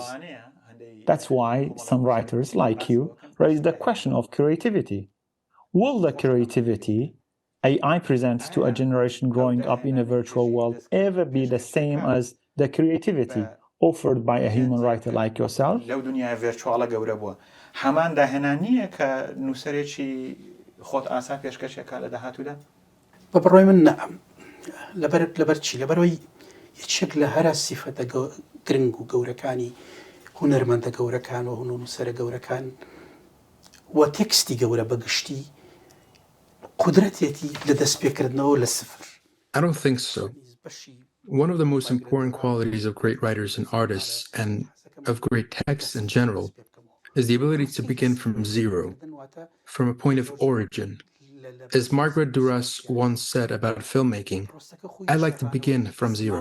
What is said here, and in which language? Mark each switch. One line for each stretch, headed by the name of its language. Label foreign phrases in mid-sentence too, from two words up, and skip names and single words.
English: That's why some writers, like you, raise the question of creativity. Will the creativity AI presents to a generation growing up in a virtual world ever be the same as the creativity offered by a human writer like yourself?
Central Kurdish: لەو دنیای ڤێرچوالە گەورە بووە. هەمان داهێنانیە کە نووسەرێکی خۆت ئاسا پێشکەشێکا لە داهاتوودا؟ بە بڕۆی من نەم. لەبەر چی؟ لەبەرەوەی یەکێک لە هەرە سیفەتە گرنگ و گەورەکانی هونەرمەندە گەورەکان و نووسەرە گەورەکان و تێکستی گەورە بەگشتی قدرەتێتی لە دەستپێکردنەوە لە سفر.
English: I don't think so. One of the most important qualities of great writers and artists, and of great texts in general, is the ability to begin from zero, from a point of origin. As Margaret Duras once said about filmmaking, I like to begin from zero.